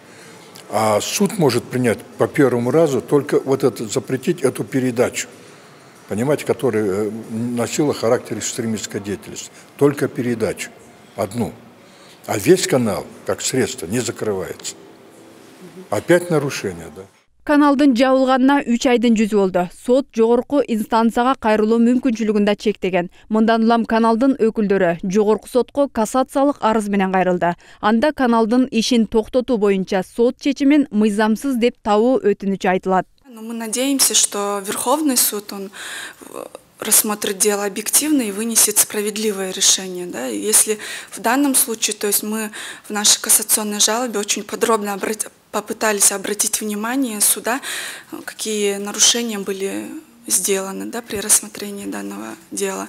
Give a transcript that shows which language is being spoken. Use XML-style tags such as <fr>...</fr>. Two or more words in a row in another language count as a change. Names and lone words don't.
<ru>А суд может принять по первому разу только вот это, запретить эту передачу, понимаете, которая носила характер экстремистской деятельности. Только передачу, одну. А весь канал, как средство, не закрывается. Опять нарушение, да?</ru> <ky>Каналдын жабылганына 3 айдын жүзү болду. Сот жогорку инстанцияга кайрылуу мүмкүнчүлүгүн да чектеген. Мындан улам каналдын өкүлдөрү жогорку сотко кассациялык арыз менен кайрылды. Анда каналдын ишин токтотуу боюнча сот чечимин мыйзамсыз деп табуу өтүнүчү айтылат.</ky> <ru>Мы надеемся, что Верховный суд, он рассмотрит дело объективно и вынесет справедливое решение. Да? Если в данном случае, то есть мы в нашей кассационной жалобе очень подробно попытались обратить внимание суда, какие нарушения были сделаны, да, при рассмотрении данного дела.</ru>